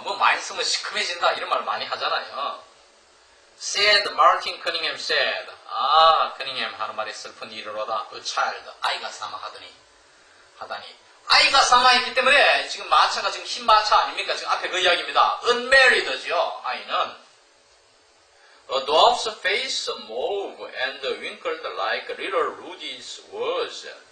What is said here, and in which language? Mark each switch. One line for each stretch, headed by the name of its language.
Korean: 뭐 많이 쓰면 시큼해진다, 이런 말 많이 하잖아요.
English: Said, Martin Cunningham said.
Korean: 커닝햄 하는 말이 슬픈 일로다.
English: A child,
Korean: 아이가 사망하더니, 아이가 사망했기 때문에 지금 마차가 지금 흰 마차 아닙니까? 지금 앞에 그 이야기입니다. Unmarried죠, 아이는.
English: A dwarf's face mauve and wrinkled like little Rudy's was.